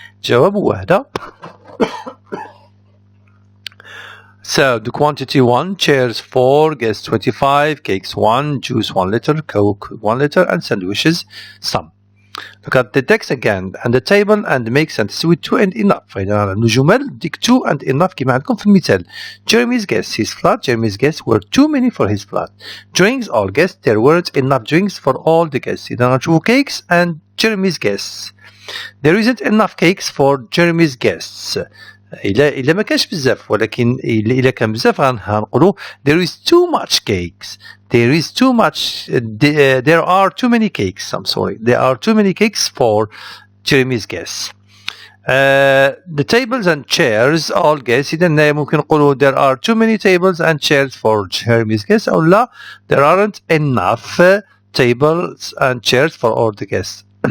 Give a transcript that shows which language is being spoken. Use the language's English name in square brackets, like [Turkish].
[Arabic] جواب واحدة. [English] So the quantity 1, chairs 4, guests 25, cakes 1, juice 1 liter, coke 1 liter and sandwiches some. Look at the text again and the table and make sentences with 2 and enough. [Arabic] فإذا عنده جمل ديك 2 and enough كما عندكم في المثال. [English] Jeremy's guests his flat. Jeremy's guests were too many for his flat. Drinks all guests. There weren't enough drinks for all the guests. إذا غنشوفوا cakes and Jeremy's guests. There isn't enough cakes for Jeremy's guests. [Arabic] إلا ما كانش بزاف ولكن إلا كان بزاف غنقولوا there is too much cakes. [English] There is too much. There are too many cakes. I'm sorry. There are too many cakes for Jeremy's guests. The tables and chairs all guests. إذا ممكن نقولوا there are too many tables and chairs for Jeremy's guests أو لا there aren't enough tables and chairs for all the guests.